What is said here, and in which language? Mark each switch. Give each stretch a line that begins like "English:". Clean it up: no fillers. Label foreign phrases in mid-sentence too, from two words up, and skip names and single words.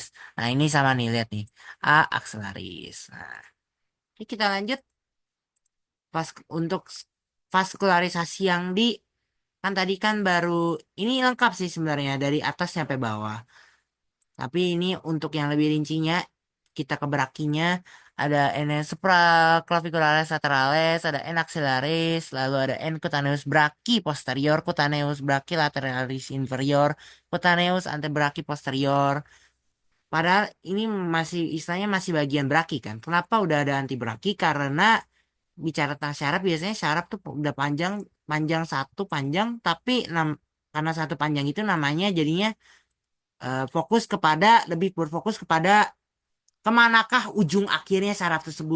Indonesian: Nah ini sama nih lihat nih
Latin: A axillaris.
Indonesian: Nah, ini kita lanjut untuk vaskularisasi yang di kan tadi kan baru ini lengkap sih sebenarnya dari atas sampai bawah. Tapi ini untuk yang lebih rincinya kita ke brakinya ada
Latin: N supraclavicularis lateralis,
Indonesian: ada
Latin: N axillaris,
Indonesian: lalu ada
Latin: N cutaneus brachii posterior, cutaneus brachii lateralis inferior, cutaneus antebrachii posterior.
Indonesian: Padahal ini masih istilahnya masih bagian braki kan. Kenapa udah ada anti braki? Karena bicara tentang syaraf biasanya syaraf tuh udah panjang panjang satu panjang tapi karena satu panjang itu namanya jadinya fokus kepada lebih berfokus kepada kemanakah ujung akhirnya saraf tersebut.